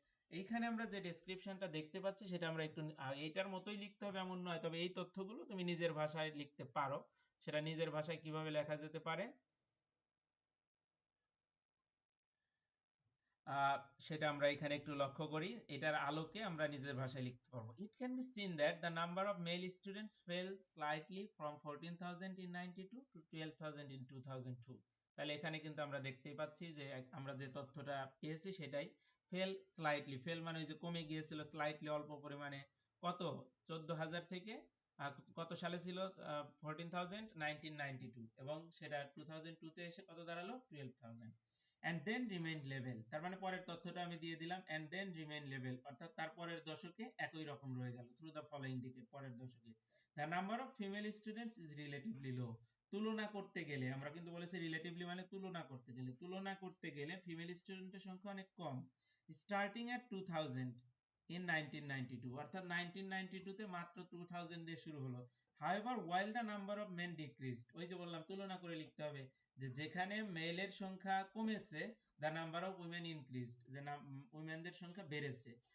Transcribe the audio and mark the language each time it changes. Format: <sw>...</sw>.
<bn>এইখানে আমরা যে ডেসক্রিপশনটা দেখতে পাচ্ছি সেটা আমরা একটু এইটার মতোই লিখতে হবে এমন নয়, তবে এই তথ্যগুলো তুমি নিজের ভাষায় লিখতে পারো। সেটা নিজের ভাষায় কিভাবে লেখা যেতে পারে সেটা আমরা এখানে একটু লক্ষ্য করি, এটার আলোকে আমরা নিজের ভাষায় লিখতে পারবো।</bn> <en>It can be seen that the number of male students fell slightly from 14,000 in 92 to 12,000 in 2002.</en> <bn>তাহলে এখানে কিন্তু আমরা দেখতেই পাচ্ছি যে আমরা যে তথ্যটা পেয়েছি সেটাই ফেল স্লাইটলি, ফেল মানে ওই যে কমে গিয়েছিল, স্লাইটলি অল্প পরিমাণে, কত 14,000 থেকে কত সালে ছিল 14,000 1992, এবং সেটা 2002 তে এসে কত দাঁড়ালো 12,000।</bn> <en>and then remain level,</en> <bn>তার মানে পরের তথ্যটা আমি দিয়ে দিলাম</bn> <en>and then remain level,</en> <bn>অর্থাৎ তারপরের দশকে একই রকম রয়ে গেল</bn> <en>through the following decade,</en> <bn>পরের দশকে।</bn> <en>the number of female students is relatively low,</en> <bn>তুলনা করতে গেলে, আমরা কিন্তু বলেছি রিলেটিভলি মানে তুলনা করতে গেলে ফিমেল স্টুডেন্টের সংখ্যা অনেক কম,</bn> <en>starting at 2000 in 1992,</en> <bn>অর্থাৎ 1992 তে মাত্র 2000 দিয়ে শুরু হলো।</bn> <en>however while the number of men decreased,</en> <bn>ওই যে বললাম তুলনা করে লিখতে হবে, যে যেখানে মেলের সংখ্যা কমেছে</bn> <en>the number of women increased,</en> <bn>যে উইমেনদের সংখ্যা বেড়েছে।</bn>